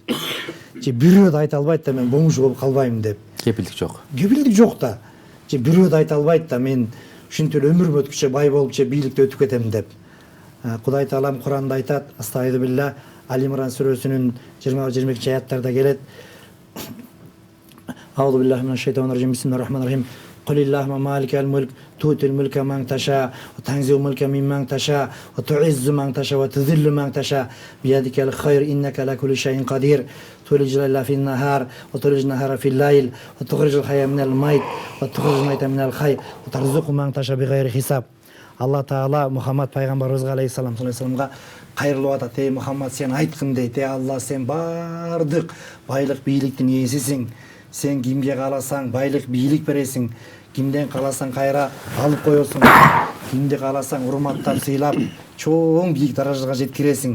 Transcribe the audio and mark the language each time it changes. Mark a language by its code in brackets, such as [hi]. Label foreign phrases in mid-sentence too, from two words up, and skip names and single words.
[ky] Же бирөө да айта албайт да мен бомж болуп калбайм деп. Кепилдик жок. Кепилдик жок да. Же бирөө да айта албайт да мен ушинтип эле өмүрүм өткүчө бай болуп же бийликте өтүп кетем деп. Кудай Таалам Куранда айтат, [ar] أستغفر الله, [ky] Али-Имран сүрөсүнүн 20-22 аяттарда келет. [ar] أعوذ بالله من الشيطان الرجيم. بسم الله الرحمن الرحيم. قل اللهم مالك الملك تؤتي الملك من تشاء وتنزع الملك ممن تشاء وتعز من تشاء وتذل من تشاء بيدك الخير إنك على كل شيء قدير تولج الليل في النهار وتولج النهار في الليل وتخرج الحي من الميت وتخرج الميت من الحي وترزق من تشاء بغير حساب. [ky] Алла Таала Мухаммад пайгамбарыбызга алейхиссаламга кайрылып атат. Эй Мухаммад, сен айткын дейт. Эй Алла, сен бардык байлык бийликтин ээсисиң. Сен кимге кааласаң байлык бийлик бересиң. Кимден кааласаң кайра алып коесуң. Кимди кааласаң урматтап, сыйлап, чоң бийик даражага жеткиресиң.